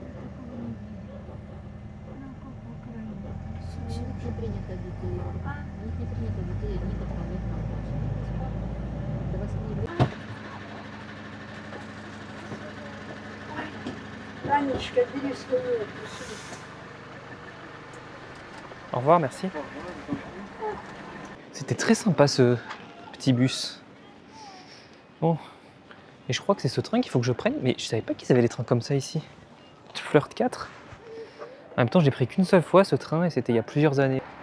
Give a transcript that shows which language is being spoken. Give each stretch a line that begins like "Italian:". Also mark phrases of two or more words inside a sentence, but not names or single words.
Russian: Я такого не видела. Ну, как в Украине. У них не принято детей. У них не принято детей ни до полных до 8 лет. Танечка, бери свою.
French: Au revoir, merci. C'était très sympa ce petit bus. Bon, et je crois que c'est ce train qu'il faut que je prenne, mais je savais pas qu'ils avaient des trains comme ça ici. Flirt 4. En même temps, je l'ai pris qu'une seule fois ce train et c'était il y a plusieurs années.